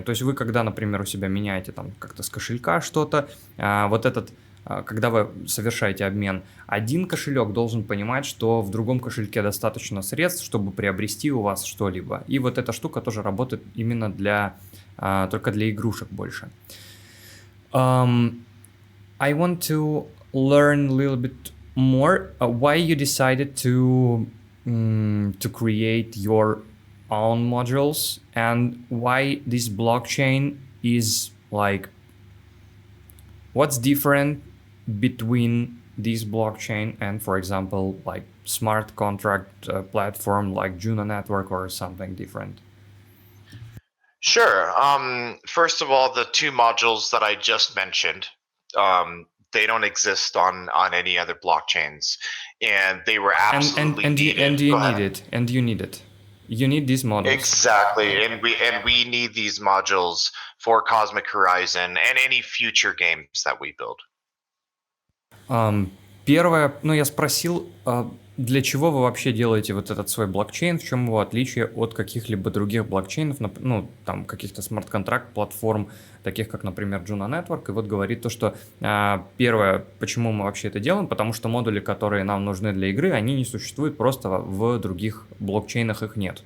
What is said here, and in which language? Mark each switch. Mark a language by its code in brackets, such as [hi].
[ru] То есть вы, когда, например, у себя меняете как-то с кошелька что-то, когда вы совершаете обмен, один кошелек должен понимать, что в другом кошельке достаточно средств, чтобы приобрести у вас что-либо. И вот эта штука тоже работает именно только для игрушек больше. [en] I want to learn a little bit more why you decided to create your own modules and why this blockchain is what's different between this blockchain and, for example, like smart contract platform like Juno Network or something different? Sure. First of all, the two modules that I just mentioned, they don't exist on any other blockchains, and they were absolutely needed. And you need it. You need these models. Exactly, and we need these modules for Cosmic Horizon and any future games that we build. [ru] Первое, я спросил, для чего вы вообще делаете вот этот свой блокчейн, в чем его отличие от каких-либо других блокчейнов, каких-то смарт-контракт платформ, таких как, например, Juno Network, и вот говорит то, что первое, почему мы вообще это делаем, потому что модули, которые нам нужны для игры, они не существуют просто в других блокчейнах, их нет.